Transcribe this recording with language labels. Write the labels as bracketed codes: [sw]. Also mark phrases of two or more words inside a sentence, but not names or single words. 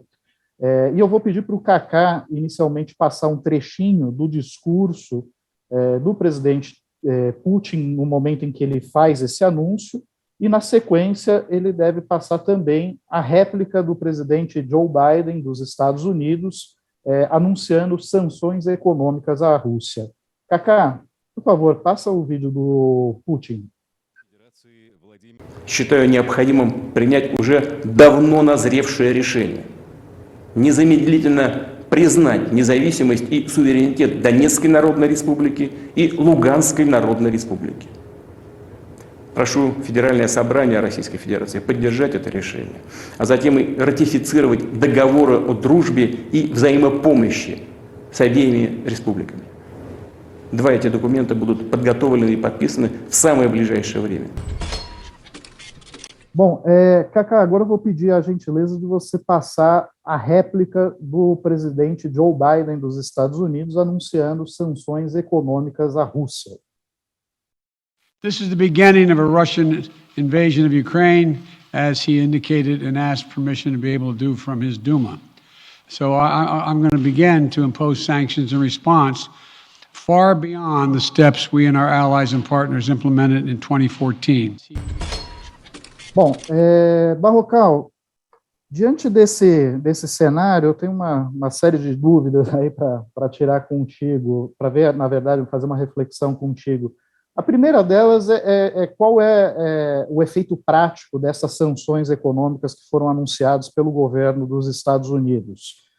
[pt] E eu vou pedir para o Kaká, inicialmente, passar um trechinho do discurso do presidente Putin no momento em que ele faz esse anúncio, e, na sequência, ele deve passar também a réplica do presidente Joe Biden, dos Estados Unidos, anunciando sanções econômicas à Rússia. Kaká, por favor, passa o vídeo do Putin. [ru] Считаю необходимым принять уже давно назревшее решение. Незамедлительно признать независимость и суверенитет Донецкой Народной Республики и Луганской Народной Республики. Прошу Федеральное собрание Российской Федерации поддержать это решение, а затем и ратифицировать договоры о дружбе и взаимопомощи с обеими республиками. 2 эти документа будут подготовлены и подписаны в самое ближайшее время. [pt] Bom, Kaká, agora eu vou pedir a gentileza de você passar a réplica do presidente Joe Biden dos Estados Unidos anunciando sanções econômicas à Rússia. [en] This is the beginning of a Russian invasion of Ukraine, as he indicated and asked permission to be able to do from his Duma. So I'm going to begin to impose sanctions in response far beyond the steps we and our allies and partners implemented in 2014. [pt] Bom, Barrocal, diante desse cenário, eu tenho uma série de dúvidas aí para tirar contigo, para ver, na verdade, fazer uma reflexão contigo. A primeira delas qual é o efeito prático dessas sanções econômicas que foram anunciadas pelo governo dos Estados Unidos.